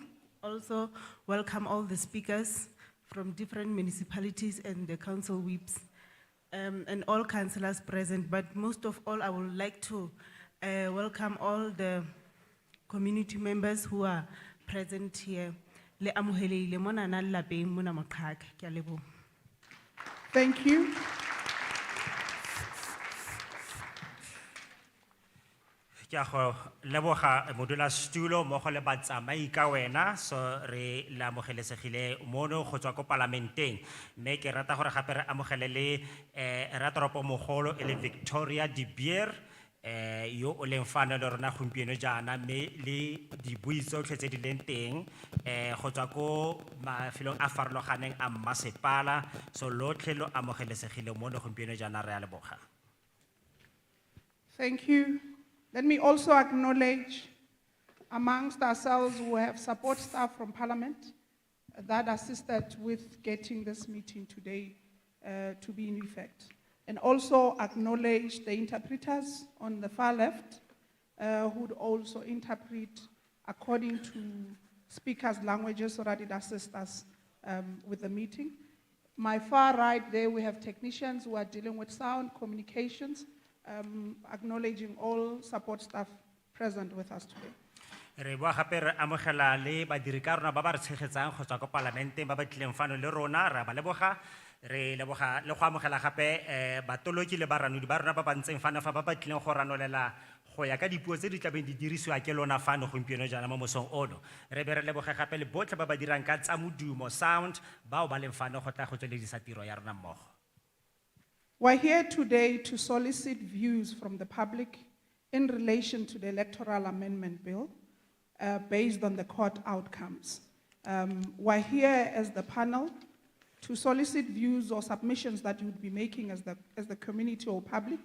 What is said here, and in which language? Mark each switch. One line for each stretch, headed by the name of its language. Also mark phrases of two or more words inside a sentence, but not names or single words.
English: Also welcome all the speakers from different municipalities and the council whips, and all councillors present. But most of all, I would like to welcome all the community members who are present here.
Southern Sotho: Le amohelehile mona na lapeng mona Moqhaka. Ke a leboha.
English: Thank you.
Tswana: Ke a go leboga modulasetulo mmogo le batsamai ka wena, so re le amogelesegile mono go tswa ko parlamenteng, mme ke rata gore gape re amogele le rateropomogolo e le Victoria Dibier yo o leng fano le rona gompieno jaana, mme le dibui tsotlhe tse di leng teng go tswa ko mafelong a farologaneng a mmasepala, so lotlhe lo amogelesegile mono gompieno jaana, re a leboga.
English: Thank you. Let me also acknowledge amongst ourselves who have support staff from Parliament that assisted with getting this meeting today to be in effect. And also acknowledge the interpreters on the far left who would also interpret according to speakers' languages so that it assists us with the meeting. My far right there, we have technicians who are dealing with sound communications, acknowledging all support staff present with us today.
Tswana: Re bua gape re amogela le badiri ka rona ba ba re tshegetsang go tswa ko parlamenteng ba ba tlileng fano le rona, ra ba leboga. Re leboga le go amogela gape batoloki le baranodi ba rona ba ba ntseng fano fa ba ba tlileng go ranolela go ya ka dipuo tse di tlabeng di dirisiwa ke lona fano gompieno jaana mo mosong ono. Re be re leboge gape le botlhe ba ba dirang ka tsa modumo sound bao ba leng fano go tla go tsweledisa tiro ya rona mmogo.
English: We're here today to solicit views from the public in relation to the Electoral Amendment Bill based on the court outcomes. We're here as the panel to solicit views or submissions that you would be making as the community or public.